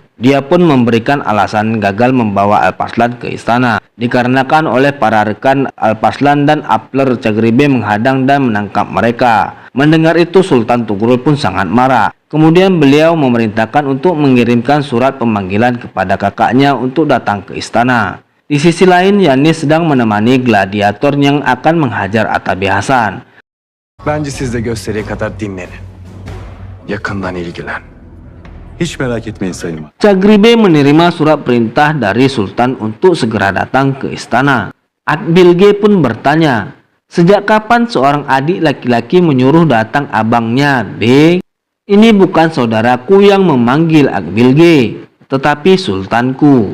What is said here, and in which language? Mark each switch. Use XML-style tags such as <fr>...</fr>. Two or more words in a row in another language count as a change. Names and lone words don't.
<id>Dia pun memberikan alasan gagal membawa Alparslan ke istana, dikarenakan oleh para rekan Alparslan dan Apler Cagribe menghadang dan menangkap mereka. Mendengar itu Sultan Tugrul pun sangat marah. Kemudian beliau memerintahkan untuk mengirimkan surat pemanggilan kepada kakaknya untuk datang ke istana. Di sisi lain, Yanis sedang menemani gladiator yang akan menghajar Atabi Hasan.</id> <tr>Bence siz de gösteriye kadar dinlenin. Yakından ilgilen. Hiç merak etmeyin Sayın.</tr> <id>Cagribe menerima surat perintah dari Sultan untuk segera datang ke istana. Atbilge pun bertanya, sejak kapan seorang adik laki-laki menyuruh datang abangnya, Beg? Ini bukan saudaraku yang memanggil Atbilge, tetapi sultanku.</id>